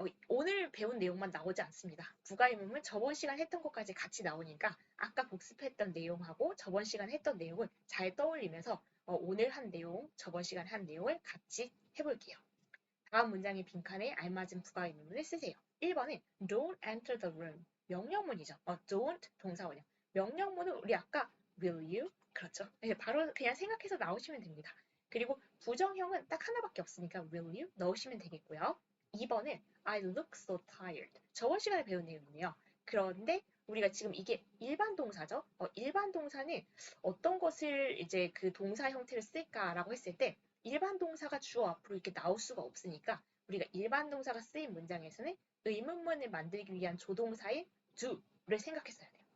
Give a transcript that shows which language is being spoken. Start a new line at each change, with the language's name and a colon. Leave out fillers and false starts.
Korean: 오늘 배운 내용만 나오지 않습니다. 부가의문은 저번 시간 했던 것까지 같이 나오니까 아까 복습했던 내용하고 저번 시간 했던 내용을 잘 떠올리면서 오늘 한 내용, 저번 시간 한 내용을 같이 해볼게요. 다음 문장의 빈칸에 알맞은 부가의문을 쓰세요. 1번은
English: don't enter the room.
Korean: 명령문이죠. don't 동사원형. 명령문은 우리 아까
English: will you?
Korean: 그렇죠. 바로 그냥 생각해서 나오시면 됩니다. 그리고 부정형은 딱 하나밖에 없으니까
English: will you
Korean: 넣으시면 되겠고요. 2번은
English: I look so tired.
Korean: 저번 시간에 배운 내용이에요. 그런데 우리가 지금 이게 일반 동사죠. 일반 동사는 어떤 것을 이제 그 동사 형태를 쓸까라고 했을 때 일반 동사가 주어 앞으로 이렇게 나올 수가 없으니까 우리가 일반 동사가 쓰인 문장에서는 의문문을 만들기 위한 조동사인 do를 생각했어야 돼요.